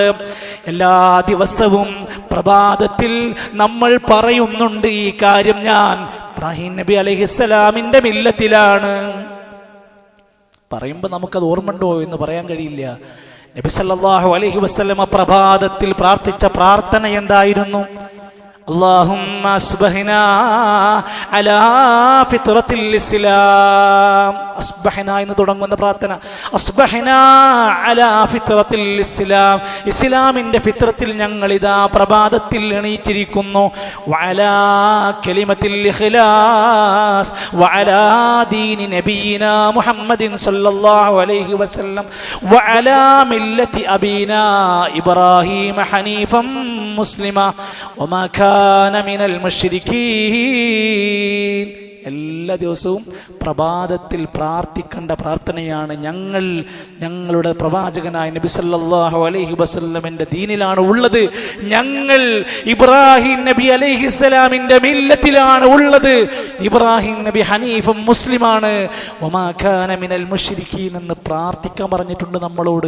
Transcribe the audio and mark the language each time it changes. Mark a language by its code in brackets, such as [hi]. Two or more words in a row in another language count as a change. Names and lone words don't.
[ml] എല്ലാ ദിവസവും പ്രഭാതത്തിൽ നമ്മൾ പറയുന്നുണ്ട് ഈ കാര്യം, ഞാൻ ഇബ്രാഹിം നബി അലൈഹിസ്സലാമിന്റെ മില്ലത്തിലാണ്. പറയുമ്പോൾ നമുക്കത് ഓർമ്മണ്ടോ എന്ന് പറയാൻ കഴിയില്ല. നബി [ar] صلى الله عليه وسلم [ml] പ്രഭാതത്തിൽ പ്രാർത്ഥിച്ച പ്രാർത്ഥന എന്തായിരുന്നു? [ar] اللهم أصبحنا على فطرة الإسلام. [ml] أصبحنا എന്ന് തുടങ്ങുന്ന പ്രാർത്ഥന, [ar] أصبحنا على فطرة الإسلام, [ml] ഇസ്ലാമിന്റെ ഫിത്രത്തിൽ ഞങ്ങൾ ഇതാ പ്രഭാതത്തിൽ എണീറ്റിരിക്കുന്നു. [ar] وعلى كلمة الإخلاص وعلى دين نبينا محمد صلى الله عليه وسلم وعلى ملة أبينا إبراهيم حنيفا مسلما وما كان من المشركين. [ml] എല്ലാ ദിവസവും പ്രഭാതത്തിൽ പ്രാർത്ഥിക്കേണ്ട പ്രാർത്ഥനയാണ്. ഞങ്ങളുടെ പ്രവാചകനായ നബി [ar] صلى الله عليه وسلم [ml] ദീനിലാണ് ഉള്ളത്, ഞങ്ങൾ ഇബ്രാഹിം നബി അലൈഹിസ്സലാമിന്റെ മില്ലത്തിലാണ് ഉള്ളത് ഇബ്രാഹിം നബി ഹനീഫും മുസ്ലിമാണ്, [ar] وما كان من المشركين [ml] എന്ന് പ്രാർത്ഥിക്കാൻ പറഞ്ഞിട്ടുണ്ട് നമ്മളോട്.